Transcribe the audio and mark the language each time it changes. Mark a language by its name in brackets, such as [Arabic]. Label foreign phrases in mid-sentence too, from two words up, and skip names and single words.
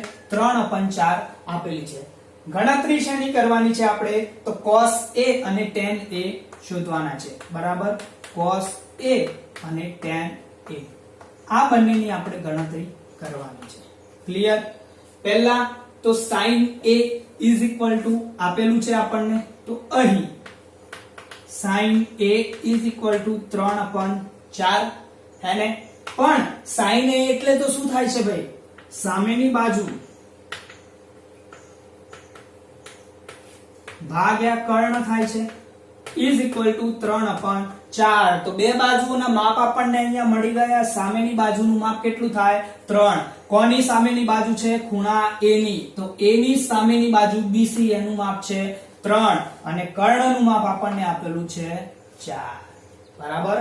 [Gujarati] 3/4 આપેલી છે. ગણતરી શેની કરવાની છે આપણે? તો cos a અને tan a શોધવાના છે. બરાબર. cos a અને tan a આ બંનેની આપણે ગણતરી કરવાની છે. ક્લિયર? પહેલા તો sin a [English] is equal to [Gujarati] આપેલું છે આપણને, તો અહીં sin a [English] is equal to [Gujarati] 3/4 હે ને? પણ sin a એટલે તો શું થાય છે ભાઈ? સામેની બાજુ ભાગ્યા કર્ણ થાય છે, [English] is equal to 3/4. [Gujarati] તો બે બાજુઓના માપ આપણને અહીંયા મળી ગયા. સામેની બાજુનું માપ કેટલું થાય? 3. કોની સામેની બાજુ છે? ખૂણા a ની. તો a ની સામેની બાજુ BC, એનું માપ છે 3 અને કર્ણનું માપ આપણને આપેલું છે 4. બરાબર.